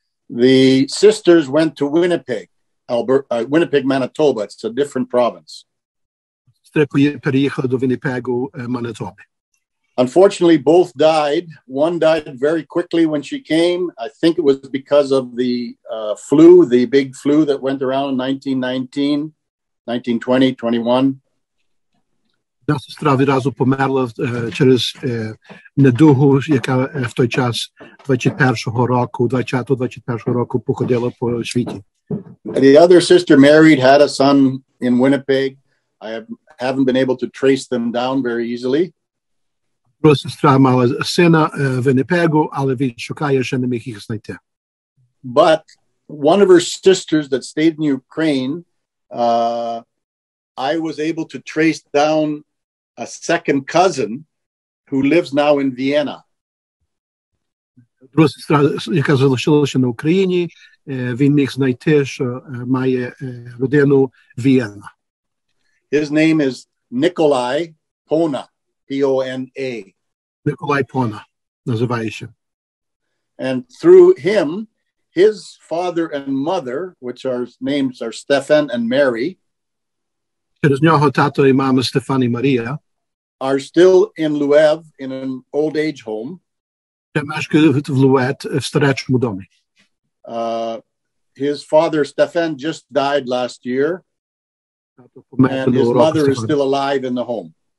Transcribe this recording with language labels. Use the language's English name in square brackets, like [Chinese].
[English] The sisters went to Winnipeg, Winnipeg, Manitoba. It's a different province. [Ukrainian] Сестри переїхали до Вінніпегу, Манитоби. [English] Unfortunately, both died. One died very quickly when she came. I think it was because of the flu, the big flu that went around in 1919, 1920, 21. [Ukrainian] Одна сестра відразу померла через недугу, яка в той час 21-го року, 20-21 року походила по світі. [English] The other sister married, had a son in Winnipeg. I haven't been able to trace them down very easily. [Ukrainian] Друга сестра мала сина в Вінніпегу, але він шукає, ще не міг їх знайти. [English] But one of her sisters that stayed in Ukraine, I was able to trace down a second cousin who lives now in Vienna. [Ukrainian] Друга сестра, яка залишилася на Україні, він міг знайти, що має родину Вієна. [English] His name is Nikolai Pona, P-O-N-A. [Ukrainian] Nikolai Pona, називається. [English] And through him, his father and mother, which are names are Stefan and Mary, [Ukrainian] Через нього тато і мама Стефан і Марія [English] are still in Lviv in an old age home. [Ukrainian] Мешкає в Лует в старечому домі. [English] His father, Stefan, just died last year, and his mother is still alive in the home.